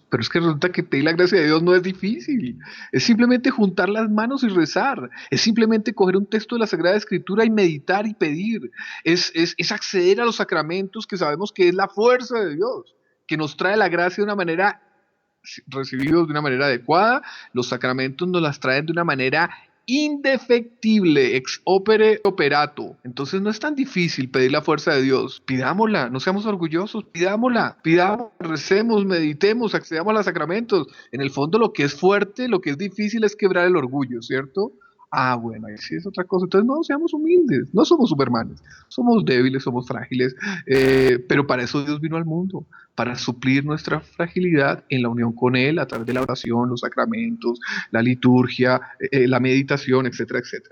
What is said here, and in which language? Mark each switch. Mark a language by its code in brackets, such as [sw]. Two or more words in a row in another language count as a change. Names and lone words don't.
[es] Pero es que resulta que pedir la gracia de Dios no es difícil. Es simplemente juntar las manos y rezar. Es simplemente coger un texto de la Sagrada Escritura y meditar y pedir. Es acceder a los sacramentos que sabemos que es la fuerza de Dios, que nos trae la gracia de una manera, recibidos de una manera adecuada. Los sacramentos nos las traen de una manera indefectible, [la] ex opere operato. [es] Entonces no es tan difícil pedir la fuerza de Dios. Pidámosla, no seamos orgullosos, pidámosla, recemos, meditemos, accedamos a los sacramentos. En el fondo lo que es fuerte, lo que es difícil es quebrar el orgullo, ¿cierto? Ah, bueno, ahí sí es otra cosa. Entonces no seamos humildes, no somos supermanes, somos débiles, somos frágiles, pero para eso Dios vino al mundo, para suplir nuestra fragilidad en la unión con Él a través de la oración, los sacramentos, la liturgia, la meditación, etcétera, etcétera.